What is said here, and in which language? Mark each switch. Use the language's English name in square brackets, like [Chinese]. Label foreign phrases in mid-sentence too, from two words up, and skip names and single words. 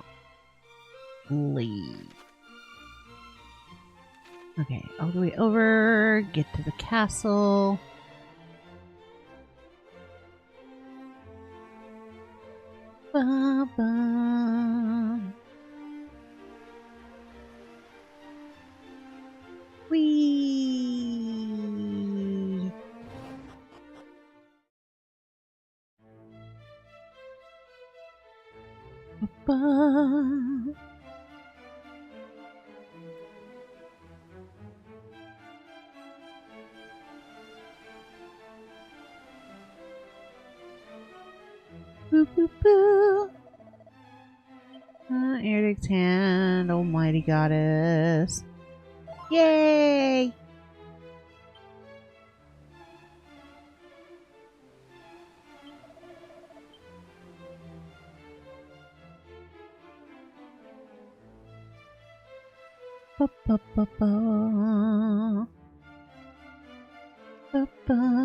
[English] Leave. Okay, all the way over, get to the castle. Ba-ba. Whee! Ba-ba. Boo, boo, boo. Erdic's hand, almighty goddess. Yay! Ba, ba, ba, ba. Ba, ba.